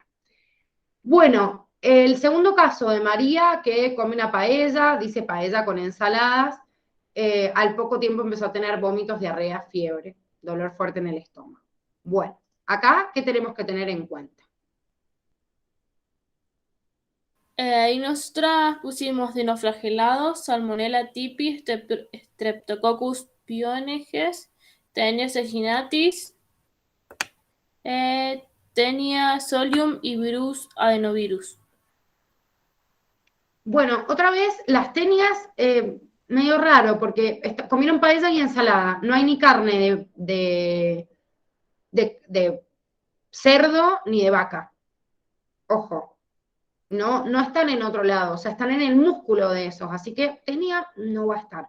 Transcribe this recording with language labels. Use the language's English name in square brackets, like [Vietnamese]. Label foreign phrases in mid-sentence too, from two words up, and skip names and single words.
[Spanish] Bueno, el segundo caso de María, que come una paella, dice paella con ensaladas, al poco tiempo empezó a tener vómitos, diarrea, fiebre, dolor fuerte en el estómago. Bueno, acá, ¿qué tenemos que tener en cuenta? Ahí nosotras pusimos dinoflagelados, Salmonella typhi, Streptococcus pyogenes, Taenia sagintis, Taenia solium y virus adenovirus. Bueno, otra vez, las tenias, medio raro, porque comieron paella y ensalada. No hay ni carne de cerdo ni de vaca. Ojo, no están en otro lado, o sea, están en el músculo de esos, así que tenia no va a estar.